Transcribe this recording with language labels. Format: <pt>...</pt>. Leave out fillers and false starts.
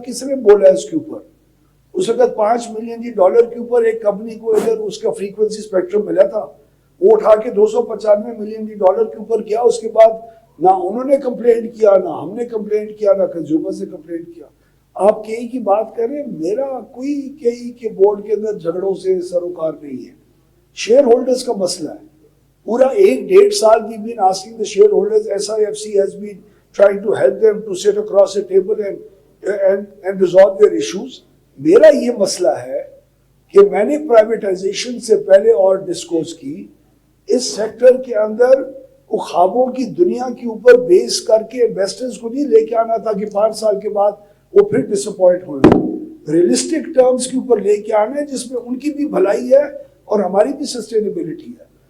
<ur>کس نے بولا اس کے اوپر؟ اس وقت $5 ملین کے اوپر ایک کمپنی کو ادھر اس کا فریکوینسی اسپیکٹرم ملا تھا, وہ اٹھا کے $295 ملین کے اوپر کیا. اس کے بعد نہ انہوں نے کمپلینٹ کیا, نہ ہم نے کمپلینٹ کیا, نہ کنزیومر سے کمپلینٹ کیا. آپ کئی کی بات کریں, میرا کوئی کئی کے بورڈ کے اندر جھگڑوں سے سروکار نہیں ہے. شیئر ہولڈرز کا مسئلہ ہے. پورا 1.5 سال</ur> <en>we've been asking the shareholders. SIFC has been trying to help them to sit across a table and resolve their issues.</en> <ur>میرا یہ مسئلہ ہے کہ میں نے پرائیویٹائزیشن سے پہلے اور ڈسکوز کی, اس سیکٹر کے اندر خوابوں کی دنیا کے اوپر بیس کر کے انویسٹرز کو نہیں لے کے آنا تھا کہ 5 سال کے بعد وہ پھر ڈس اپوائنٹ ہوئے. ریئلسٹک ٹرمز کے اوپر لے کے آنا ہے جس میں ان کی بھی بھلائی ہے اور ہماری بھی سسٹینیبلٹی ہے.</ur>